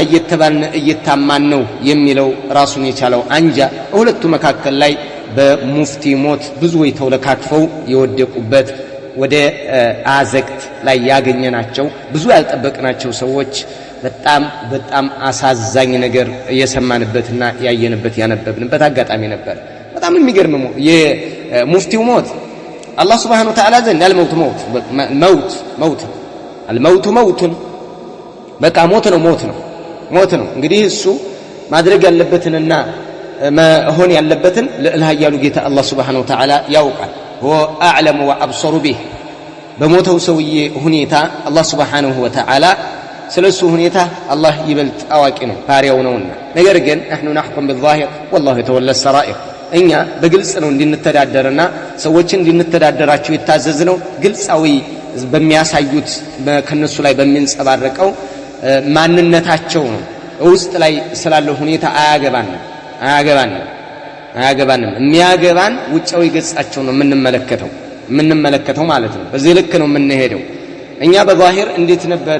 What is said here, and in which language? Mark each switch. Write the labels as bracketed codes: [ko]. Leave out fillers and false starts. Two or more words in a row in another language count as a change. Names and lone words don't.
[am] እየተባልን እየታማን ነው የሚለው ራሱን የቻለው አንጃ ሁለቱ መካከል ላይ በሙፍቲ ሞት ብዙ ተወለካክፈው የወደቁበት ወደ አዘቅት ላይ ያገኘናቸው ብዙ ያልጠበቅናቸው ሰዎች በጣም አሳዛኝ ነገር የሰማንበትና ያየንበት ያነበብንበት አጋጣሚ ነበር። በጣም የሚገርም የሙፍቲው ሞት አላህ [ar] سبحانه وتعالى [am] ዘንድ ያልሞት ሞት በቃ ሞት ነው። እንግዲህ እሱ ማድረግ ያለበትንና መሆን ያለበትን ለእልሃያሉ ጌታ አላህ [ar] سبحانه و [am] Ta'ala ያውቃል። [ar] هو أعلم وأبصر به። [am] በሞተው ሰውዬ ሁኔታ አላህ [ar] سبحانه وتعالى [am] ስለሱ ሁኔታ አላህ ይበልጥ አዋቂ ነው፣ ባሪያው ነውና። ነገር ግን [ar] احنا نحكم بالظاهر والله يتولى السرائر። [am] እኛ በግልጽ ነው እንድንተዳደርና ሰዎችን እንድንተዳደራቸው የታዘዝነው ግልጻዊ በሚያሳዩት ከነሱ ላይ በሚንጸባረቀው ማንነታቸው ነው። ውስጥ ላይ ስላለው ሁኔታ አያገባንም። የሚያገባን ውጫዊ ገጻቸው ነው የምንመለከተው ማለት ነው። በዚህ ልክ ነው የምንሄደው። እኛ በዛሂር እንዴት ነበር